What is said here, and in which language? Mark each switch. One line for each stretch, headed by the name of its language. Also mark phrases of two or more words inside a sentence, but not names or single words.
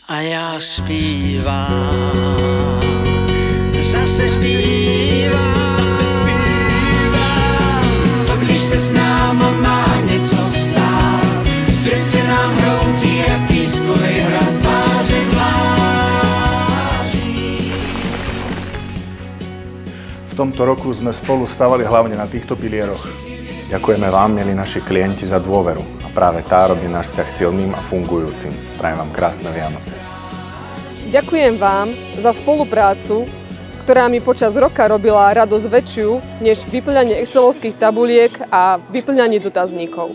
Czech: A já zpívám, zase zpívám, zase zpívám. To když se s náma má něco stát, svět se nám hroutí jak pískovej hrad, tváře zvláštní.
Slovak: V tomto roku sme spolu stavali hlavne na týchto pilieroch. Ďakujeme vám, milí naši klienti, za dôveru a práve tá robí náš vzťah silným a fungujúcim. Prajem vám krásne Vianoce. Ďakujem vám za spoluprácu, ktorá mi počas roka robila radosť väčšiu než vyplňanie excelovských tabuliek a vyplňanie dotazníkov.